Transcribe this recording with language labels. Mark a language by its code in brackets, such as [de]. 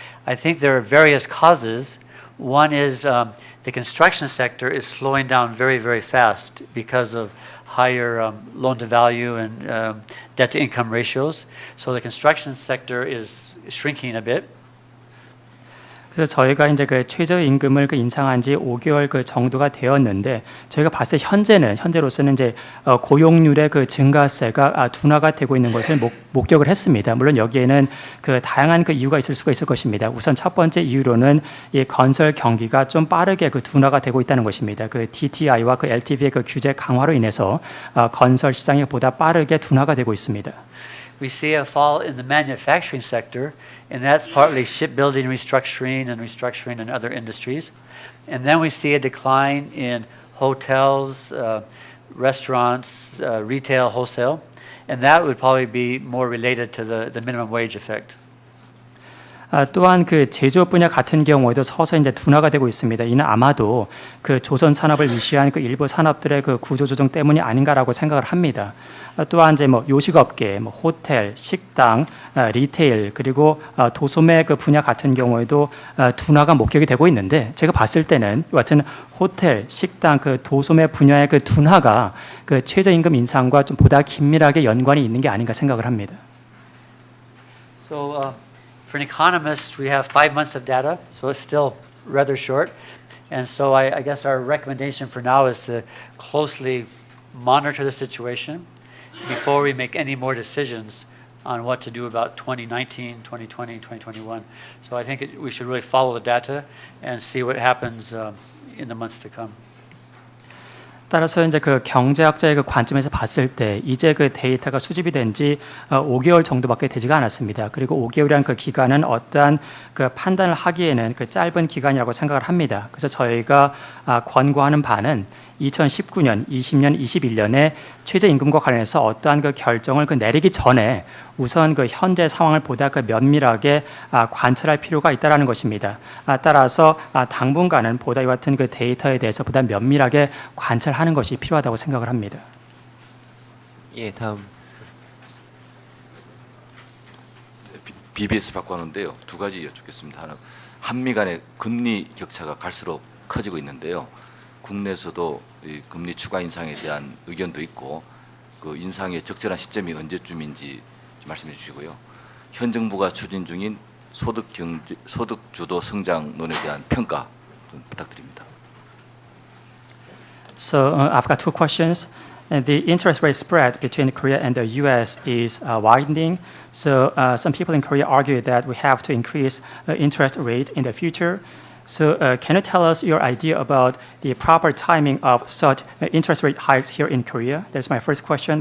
[en] I think there are various causes. One is the construction sector is slowing down very, very fast because of higher loan-to-value and debt-to-income ratios. So the construction sector is shrinking a bit. [ko] 그래서 저희가 이제 그 최저임금을 그 인상한 지 5개월 그 정도가 되었는데 저희가 봤을 때 현재로서는 이제 고용률의 그 증가세가 둔화가 되고 있는 것을 목격을 했습니다. 물론 여기에는 그 다양한 그 이유가 있을 수가 있을 것입니다. 우선 첫 번째 이유로는 이 건설 경기가 좀 빠르게 그 둔화가 되고 있다는 것입니다. 그 DTI와 그 LTV의 그 규제 강화로 인해서 건설 시장이 보다 빠르게 둔화가 되고 있습니다. [en] We see a fall in the manufacturing sector, and that's partly shipbuilding restructuring in other industries. And then we see a decline in hotels, restaurants, retail, wholesale, and that would probably be more related to the minimum wage effect. [ko] 또한 그 제조업 분야 같은 경우에도 서서히 이제 둔화가 되고 있습니다. 이는 아마도 그 조선 산업을 위시한 그 일부 산업들의 그 구조 조정 때문이 아닌가라고 생각을 합니다. 또한 이제 뭐 요식업계, 뭐 호텔, 식당, 리테일 그리고 도소매 그 분야 같은 경우에도 둔화가 목격이 되고 있는데 제가 봤을 때는 이 같은 호텔, 식당, 그 도소매 분야의 그 둔화가 그 최저임금 인상과 좀 보다 긴밀하게 연관이 있는 게 아닌가 생각을 합니다. [en] So for an economist, we have 5 months of data, so it's still rather short. And so I guess our recommendation for now is to closely monitor the situation before we make any more decisions on what to do about 2019, 2020, 2021. So I think we should really follow the data and see what happens in the months to come. [ko] 따라서 이제 그 경제학자의 그 관점에서 봤을 때 이제 그 데이터가 수집이 된 지 5개월 정도밖에 되지가 않았습니다. 그리고 5개월이라는 그 기간은 어떠한 그 판단을 하기에는 그 짧은 기간이라고 생각을 합니다. 그래서 저희가 권고하는 바는 2019년, 20년, 21년에 최저임금과 관련해서 어떠한 그 결정을 그 내리기 전에 우선 그 현재 상황을 보다 그 면밀하게 관찰할 필요가 있다라는 것입니다. 따라서 당분간은 보다 이와 같은 그 데이터에 대해서 보다 면밀하게 관찰하는 것이 필요하다고 생각을 합니다. 예, 다음. BBS 받고 하는데요. 두 가지 여쭙겠습니다. 하나, 한미 간의 금리 격차가 갈수록 커지고 있는데요. 국내에서도 이 금리 추가 인상에 대한 의견도 있고 그 인상의 적절한 시점이 언제쯤인지 말씀해 주시고요. 현 정부가 추진 중인 소득 주도 성장론에 대한 평가 좀 부탁드립니다. [en] So I've got two questions. The interest rate spread between Korea and the U.S. is widening. So some people in Korea argue that we have to increase interest rate in the future. So can you tell us your idea about the proper timing of such interest rate hikes here in Korea? That's my first question.